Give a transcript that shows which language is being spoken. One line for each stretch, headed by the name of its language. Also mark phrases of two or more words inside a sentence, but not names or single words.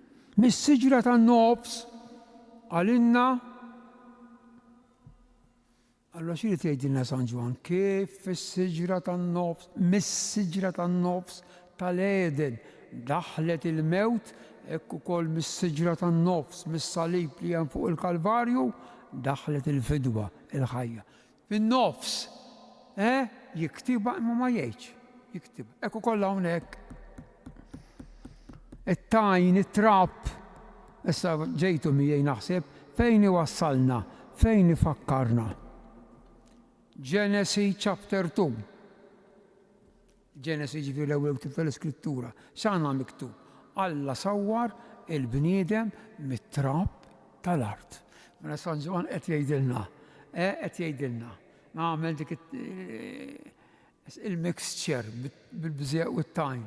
Maltese: mis-siġra tan-nofs għalinna. Allora xi tgħidilna San Ġwan, kif fis-siġra tan-nofs, mis-siġra tan-nofs tal-Eden daħlet il-mewt, hekk ukoll mis-siġra tan-nofs, mis-salib li hemm fuq il-Kalvarju, daħlet il-fidwa, il-ħajja. Fin-nofs, jiktibha imma ma jgħidx, jiktibha. Hekk ukoll hawnhekk. It-tajn, it-trapp, issa ġejtu miegħi naħseb, fejn iwassalna, fejn ifakkarna.
English: Genesis chapter 2.
Maltese: Genesis ġifieri l-ewwel ktib tal-Iskrittura. X'għandna miktub? Alla sawwar il-bniedem mit-trapp tal-art. Mela San Ġwan qed jgħidilna, qed jgħidilna. Nagħmel dik il-mixture bil-bżieq u t-tajn.